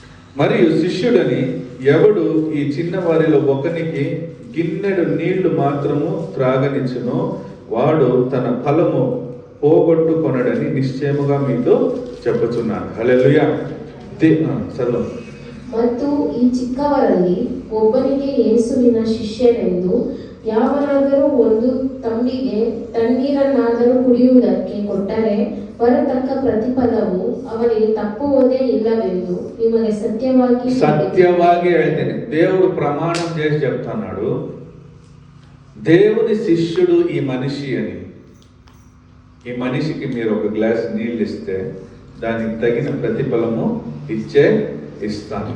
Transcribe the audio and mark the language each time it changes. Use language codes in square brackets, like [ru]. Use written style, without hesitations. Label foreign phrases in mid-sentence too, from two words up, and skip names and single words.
[te] మరియు శిష్యుడని ఎవడు ఈ చిన్న వారిలో ఒకనికి గిన్నెడు నీళ్లు మాత్రము త్రాగనిచ్చునో వాడు తన ఫలము పోగొట్టుకొనడని నిశ్చయముగా మీతో చెప్పుచున్నాను. హల్లెలూయా. చదువు. [kn] ಮತ್ತು ಈ ಚಿಕ್ಕವರಲ್ಲಿ ಒಬ್ಬನಿಗೆ ಯೇಸುವಿನ ಶಿಷ್ಯರೆಂದು ಯಾವನಾದರೂ ಒಂದು ತಂಬಿಗೆ ತಣ್ಣೀರನ್ನಾದರೂ ಕುಡಿಯುವುದಕ್ಕೆ ಕೊಟ್ಟರೆ ಬರತಕ್ಕ ಪ್ರತಿಫಲವು ಅವನಿಗೆ ತಪ್ಪುವುದೇ ಇಲ್ಲವೆಂದು ನಿಮಗೆ సత్యವಾಗಿ ಹೇಳ್ತೇನೆ. [te] దేవుడు ప్రమాణం చేసి చెప్తున్నాడు, దేవుని శిష్యుడు ఈ మనిషి అని. ఈ మనిషికి మీరు ఒక గ్లాస్ నీళ్ళు ఇస్తే దానికి తగిన ప్రతిఫలము ఇస్తాను.